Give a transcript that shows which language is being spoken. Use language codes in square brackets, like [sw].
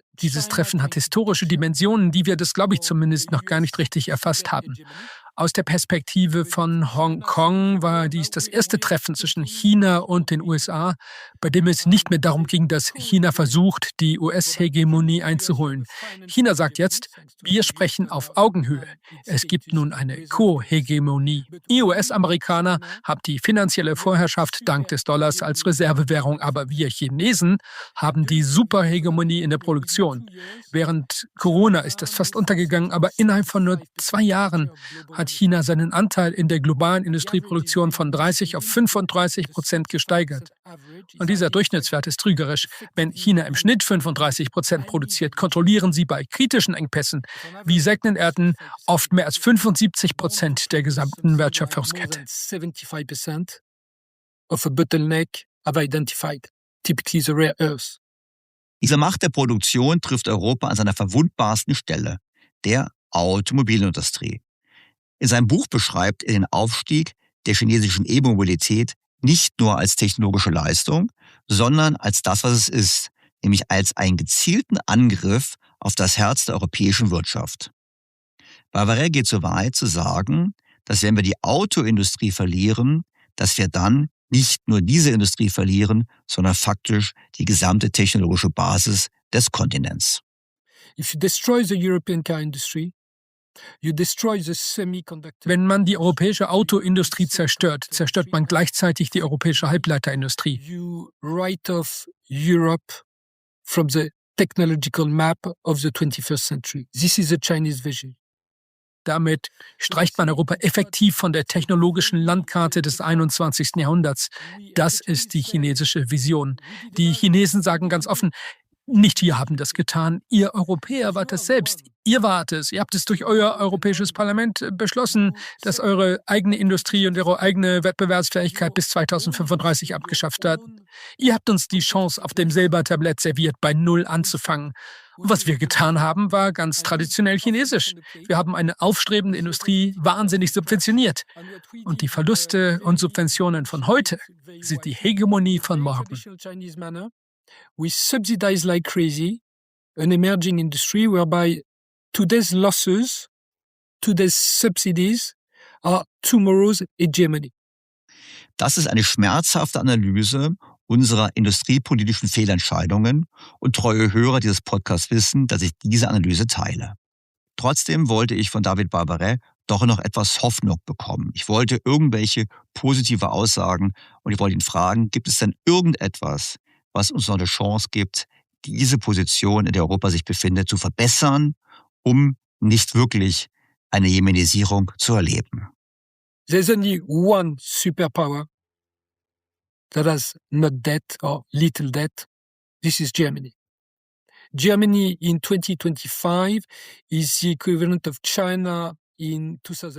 [de] Dieses Treffen hat historische Dimensionen, die wir, das glaube ich zumindest, noch gar nicht richtig erfasst haben. Aus der Perspektive von Hongkong war dies das erste Treffen zwischen China und den USA, bei dem es nicht mehr darum ging, dass China versucht, die US-Hegemonie einzuholen. China sagt jetzt, wir sprechen auf Augenhöhe. Es gibt nun eine Co-Hegemonie. Ihr US-Amerikaner habt die finanzielle Vorherrschaft dank des Dollars als Reservewährung, aber wir Chinesen haben die Superhegemonie in der Produktion. Während Corona ist das fast untergegangen, aber innerhalb von nur 2 Jahren hat China seinen Anteil in der globalen Industrieproduktion von 30% auf 35% gesteigert. Und dieser Durchschnittswert ist trügerisch. Wenn China im Schnitt 35% produziert, kontrollieren sie bei kritischen Engpässen wie seltenen Erden oft mehr als 75% der gesamten Wertschöpfungskette. [en] 75% of a bottleneck have identified, typically the rare earths. [de] Diese Macht der Produktion trifft Europa an seiner verwundbarsten Stelle, der Automobilindustrie. In seinem Buch beschreibt er den Aufstieg der chinesischen E-Mobilität nicht nur als technologische Leistung, sondern als das, was es ist, nämlich als einen gezielten Angriff auf das Herz der europäischen Wirtschaft. Barbaret geht so weit zu sagen, dass wenn wir die Autoindustrie verlieren, dass wir dann nicht nur diese Industrie verlieren, sondern faktisch die gesamte technologische Basis des Kontinents. [en] If you destroy the European car industry, you destroy the semiconductor. [de] Wenn man die europäische Autoindustrie zerstört, zerstört man gleichzeitig die europäische Halbleiterindustrie. [en] You write off Europe from the technological map of the 21st century. This is the Chinese vision. [de] Damit streicht man Europa effektiv von der technologischen Landkarte des 21. Jahrhunderts. Das ist die chinesische Vision. Die Chinesen sagen ganz offen, nicht wir haben das getan, ihr Europäer wart es selbst. Ihr wart es. Ihr habt es durch euer Europäisches Parlament beschlossen, dass eure eigene Industrie und eure eigene Wettbewerbsfähigkeit bis 2035 abgeschafft hat. Ihr habt uns die Chance auf dem Silbertablett serviert, bei Null anzufangen. Und was wir getan haben, war ganz traditionell chinesisch. Wir haben eine aufstrebende Industrie wahnsinnig subventioniert. Und die Verluste und Subventionen von heute sind die Hegemonie von morgen. [en] We subsidize like crazy an emerging industry whereby today's losses, today's subsidies are tomorrow's hegemony. [de] Das ist eine schmerzhafte Analyse unserer industriepolitischen Fehlentscheidungen und treue Hörer dieses Podcasts wissen, dass ich diese Analyse teile. Trotzdem wollte ich von David Barbaret doch noch etwas Hoffnung bekommen. Ich wollte irgendwelche positive Aussagen und ich wollte ihn fragen, gibt es denn irgendetwas, was uns noch eine Chance gibt, diese Position, in der Europa sich befindet, zu verbessern, um nicht wirklich eine Jemenisierung zu erleben? [en] There's only one superpower that has not debt or little debt. This is Germany. Germany in 2025 is the equivalent of China in 2009.